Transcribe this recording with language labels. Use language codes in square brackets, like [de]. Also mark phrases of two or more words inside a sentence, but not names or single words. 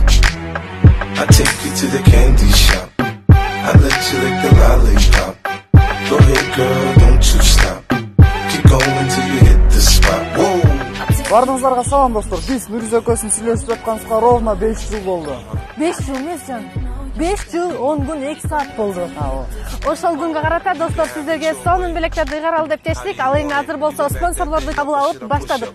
[en] I take you to the candy shop. I let you lick the lollipop. Go ahead, girl, don't you stop. Keep going till you hit the spot. Whoa. [ky] Бардыңыздарга салам достор. Биз Нурүз экөөсүн сүйлөшүп жатканыбызга ровно 5 жыл болду. 5 жыл эмес жан. 5 жыл 10 күн 2 саат болду. Ошол күнгө карата достор сиздерге сонун белектерди ыйгаралы деп чечтик. Ал эми азыр болсо спонсорлорду кабыл алып баштадык.